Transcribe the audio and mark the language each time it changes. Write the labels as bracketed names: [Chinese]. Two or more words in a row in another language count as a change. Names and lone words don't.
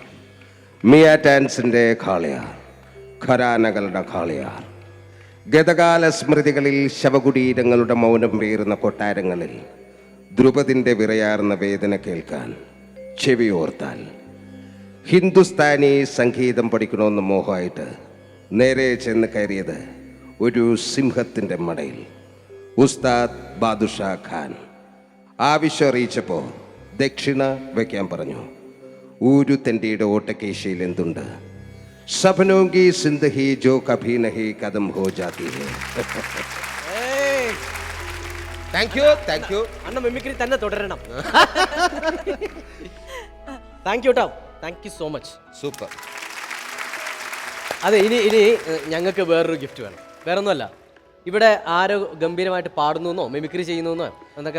[Malayalam] മിയ ടാൻസിന്റെ ഖാളിയാർ, ഖരാനകളുടെ ഖാളിയാർ, ഗതകാല സ്മൃതികളിൽ ശവകുടീരങ്ങളുടെ മൗനം പേറുന്ന കൊട്ടാരങ്ങളിൽ ദ്രുപതിൻ്റെ വിറയാർന്ന വേദന കേൾക്കാൻ ചെവിയോർത്താൽ ഹിന്ദുസ്ഥാനി സംഗീതം പഠിക്കണമെന്ന് മോഹമായിട്ട് നേരെ ചെന്ന് കയറിയത് ഒരു സിംഹത്തിൻ്റെ മടയിൽ. ഉസ്താദ് ബാദുഷാ ഖാൻ ആവശ്യം അറിയിച്ചപ്പോൾ ദക്ഷിണ വയ്ക്കാൻ പറഞ്ഞു. ഊരു തെണ്ടിയുടെ ഓട്ടക്കേശയിൽ എന്തുണ്ട്? [Hindi] സപനോं की जिंदगी जो कभी नहीं खत्म हो जाती है. [English] thank you. [Malayalam] അണ്ണ മിമിക്രി തന്നെ തുടരണം. [English] thank you so much. [Malayalam] സൂപ്പർ. അതെ, ഇനി ഞങ്ങൾക്ക് വേറൊരു ഗിഫ്റ്റ് വേണം. വേറൊന്നുമല്ല, ഇവിടെ ആരോ ഗംഭീരമായിട്ട് പാടുന്നു, മിമിക്രി ചെയ്യുന്നു എന്നൊക്കെ.